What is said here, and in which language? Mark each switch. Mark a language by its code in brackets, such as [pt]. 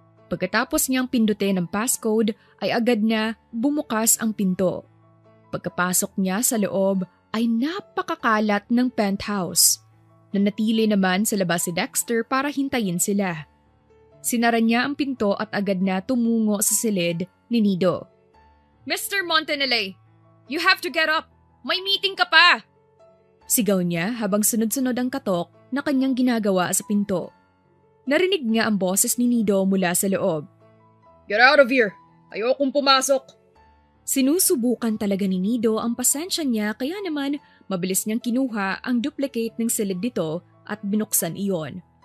[tl] Pagkatapos niyang pindutin ang passcode ay agad na bumukas ang pinto. Pagkapasok niya sa loob ay napakakalat ng penthouse. Nanatili naman sa labas si Dexter para hintayin sila. Sinara niya ang pinto at agad na tumungo sa silid ni Nido. [en] "Mr. Montanale, you have to get up! [tl] May meeting ka pa!" Sigaw niya habang sunod-sunod ang katok na kanyang ginagawa sa pinto. Narinig niya ang boses ni Nido mula sa loob. [en] Get out of here! [tl] Ayokong pumasok! Sinusubukan talaga ni Nido ang pasensya niya kaya naman mabilis niyang kinuha ang duplicate ng silid nito at binuksan iyon.